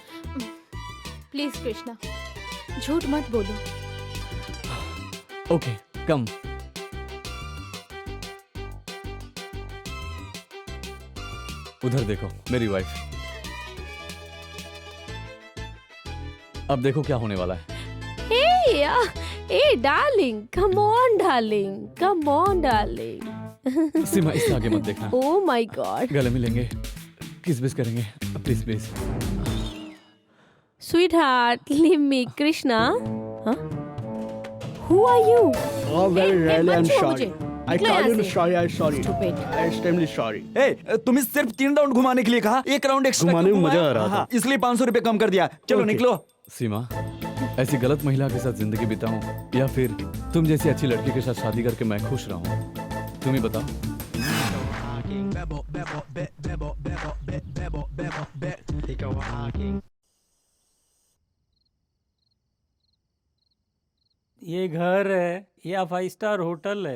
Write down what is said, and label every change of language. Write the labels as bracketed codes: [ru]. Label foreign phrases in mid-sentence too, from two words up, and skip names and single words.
[hi] प्लीज कृष्णा, झूठ मत बोलो। ओके, कम। उधर देखो, मेरी वाइफ। अब देखो क्या होने वाला है। [en] Hey darling, come on darling, come on darling. [hi] सीमा, इससे आगे मत देखना। [en] Oh my God. [hi] गले मिलेंगे, किस बिस करेंगे, [en] Please please. Sweetheart, leave me, Krishna. Huh? Who are you? Oh, very Hey, really, I'm [hi] मत छुओ [en] sorry. [hi] मुझे। [en] I [hi] निकलो [en] told [hi] यहाँ [en] you [hi] से। [en] sorry. I'm sorry. Stupid. I'm extremely sorry. [hi] तुम्हें सिर्फ 3 राउंड घुमाने के लिए कहा, 1 राउंड एक्स्ट्रा घुमाने में घुमाया? मजा आ रहा था। हाँ, इसलिए 500 रुपए कम कर दिया। चलो [en] Okay. [hi] निकलो। सीमा, ऐसी गलत महिला के साथ जिंदगी बिताऊं या फिर तुम जैसी अच्छी लड़की के साथ शादी करके मैं खुश रहूं? तुम ही बताओ। ये घर है या 5 [en] star hotel [hi] है?